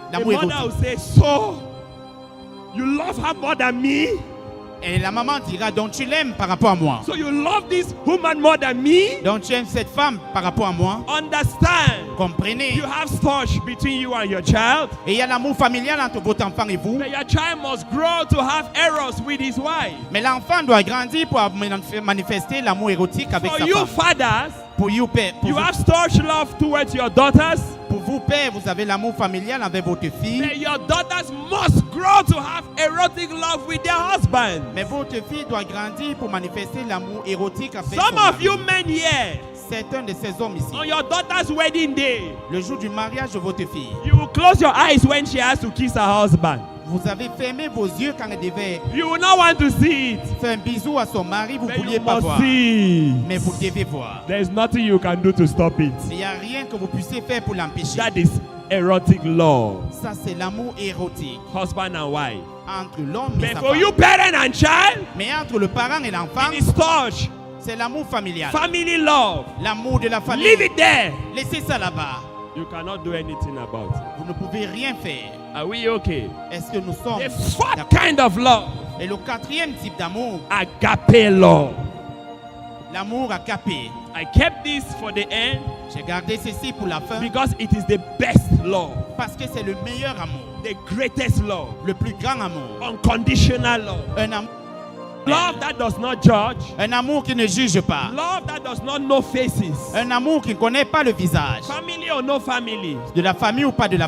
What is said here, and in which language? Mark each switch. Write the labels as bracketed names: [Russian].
[English] the [French] L'amour [English] mother will [French] érotique. [English] say, so, you love her more than me? [French] Et la maman dira, donc tu l'aimes par rapport à moi. [English] So you love this woman more than me? [French] Donc tu aimes cette femme par rapport à moi. [English] Understand, [French] Comprenez. [English] you have storge between you and your child, [French] Et il y a l'amour familial entre votre enfant et vous. [English] but your child must grow to have Eros with his wife. [French] Mais l'enfant doit grandir pour manifester l'amour érotique avec [English] For [French] sa [English] you [French] femme. [English] fathers, [French] Pour you, père, [English] you have storge love towards your daughters, [French] pour vous, père, vous avez l'amour familial avec votre fille. [English] but your daughters must grow to have erotic love with their husband. [French] Mais votre fille doit grandir pour manifester l'amour érotique avec [English] Some [French] son [English] of you [French] mari. [English] men here, [French] C'est un de ces hommes ici. [English] on your daughter's wedding day, [French] Le jour du mariage de votre fille, [English] you will close your eyes when she has to kiss her husband. [French] vous avez fermé vos yeux quand elle devait [English] You will not want to see it, [French] faire un bisou à son mari, vous ne [English] but [French] vouliez [English] you [French] pas [English] must [French] voir. [English] see. [French] Mais vous devez voir. [English] There's nothing you can do to stop it. [French] Il n'y a rien que vous puissiez faire pour l'empêcher. [English] That is erotic love, [French] Ça, c'est l'amour érotique [English] husband and wife. [French] entre l'homme et [English] But [French] sa [English] for [French] femme. [English] you, parent and child, [French] Mais entre le parent et l'enfant, [English] it is touch, [French] c'est l'amour familial. [English] family love. [French] L'amour de la famille. [English] Leave it there. [French] Laissez ça là-bas. [English] You cannot do anything about it. [French] Vous ne pouvez rien faire. [English] Are we okay? [French] Est-ce que nous sommes [English] The fourth [French] d'accord? [English] kind of love, [French] Et le quatrième type d'amour, [English] agape love. [French] L'amour agape. [English] I kept this for the end [French] J'ai gardé ceci pour la fin [English] because it is the best love, [French] parce que c'est le meilleur amour, [English] the greatest love, [French] le plus grand amour. [English] unconditional love. [French] Un amour, [English] Love that does not judge. [French] un amour qui ne juge pas. [English] Love that does not know faces. [French] Un amour qui ne connaît pas le visage. [English] Family or no family. [French] De la famille ou pas de la